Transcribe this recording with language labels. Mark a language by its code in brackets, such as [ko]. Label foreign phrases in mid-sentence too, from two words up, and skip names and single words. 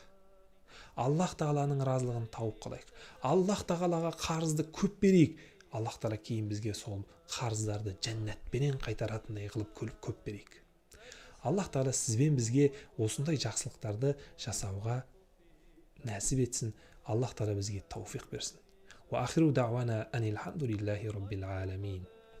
[kk] Аллах тағаланың разылығын тауып қалайық. Аллах тағалаға қарызды көп берейік. Аллах тағала кейін бізге сол қарыздарды жәннатпенен қайтаратындай қылып көп берейік. Аллах тағала сізбен бізге осындай жақсылықтарды жасауға нәсіп етсін. Аллах тағала бізге тауфиқ берсін. [ar] وآخر دعوانا أن الحمد لله رب العالمين.